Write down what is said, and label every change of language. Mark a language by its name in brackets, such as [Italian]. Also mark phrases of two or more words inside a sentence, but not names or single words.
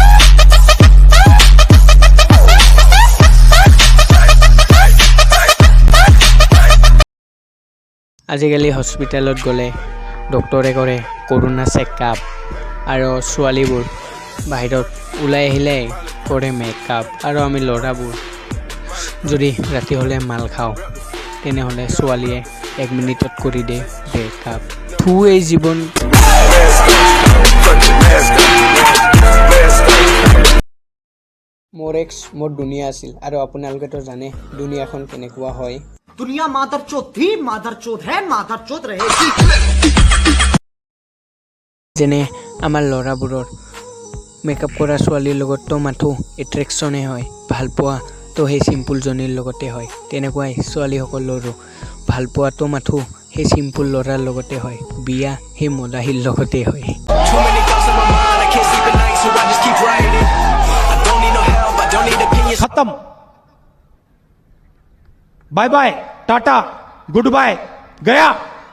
[Assamese] আজিকালি হস্পিটেলত গ'লে ডক্টৰে কৰে কৰোণা চেকআপ, আৰু ছোৱালীবোৰ বাহিৰত ওলাই আহিলে কৰে মেকআপ, আৰু আমি ল'ৰাবোৰ যদি ৰাতি হ'লে মাল খাওঁ তেনেহ'লে ছোৱালীয়ে 1 মিনিটত কৰি দিয়ে ব্ৰেকআপ। এই জীৱন। মোৰ এক্স মোৰ দুনিয়া আছিল, আৰু আপোনালোকেতো জানে দুনিয়াখন কেনেকুৱা হয়। [Hindi] दुनिया मादरचोद थी, मादरचोद है, मादरचोद रहेगी। [Assamese] যেনে আমাৰ ল'ৰাবোৰৰ মেকআপ কৰা ছোৱালীৰ লগততো মাথো এট্ৰেকশ্যনে হয়, ভাল পোৱাতো সেই চিম্পুলজনীৰ লগতে হয়, তেনেকুৱাই ছোৱালীসকলৰো ভাল পোৱাতো মাথো সেই চিম্পুল ল'ৰাৰ লগতে হয়, বিয়া সেই মদাহীৰ লগতে হয়। [Hindi] खत्म, [English] bye bye, [Hindi] टाटा, [English] good bye, [Hindi] गया।